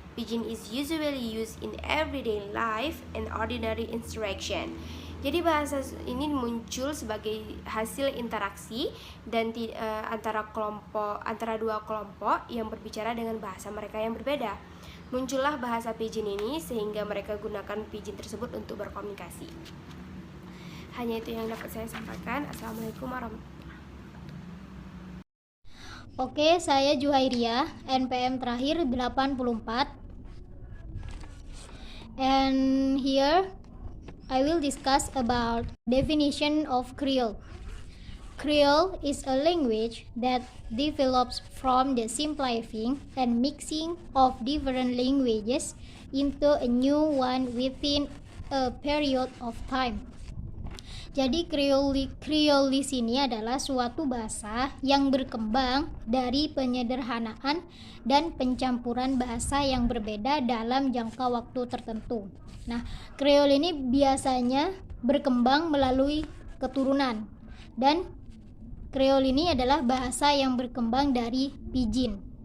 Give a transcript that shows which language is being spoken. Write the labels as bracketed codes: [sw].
[en] Pidgin is usually used in everyday life and ordinary interaction. [id] Jadi bahasa ini muncul sebagai hasil interaksi dan antara dua kelompok yang berbicara dengan bahasa mereka yang berbeda. Muncullah bahasa pidgin ini sehingga mereka gunakan pidgin tersebut untuk berkomunikasi. Hanya itu yang dapat saya sampaikan. Assalamualaikum warahmatullahi wabarakatuh. Oke, saya Juhairia, NPM terakhir 84. [en] And here I will discuss about definition of Creole. Creole is a language that develops from the simplifying and mixing of different languages into a new one within a period of time. [id] Jadi Creole di sini adalah suatu bahasa yang berkembang dari penyederhanaan dan pencampuran bahasa yang berbeda dalam jangka waktu tertentu. Nah, Creole ini biasanya berkembang melalui keturunan, dan Creole ini adalah bahasa yang berkembang dari Pidgin.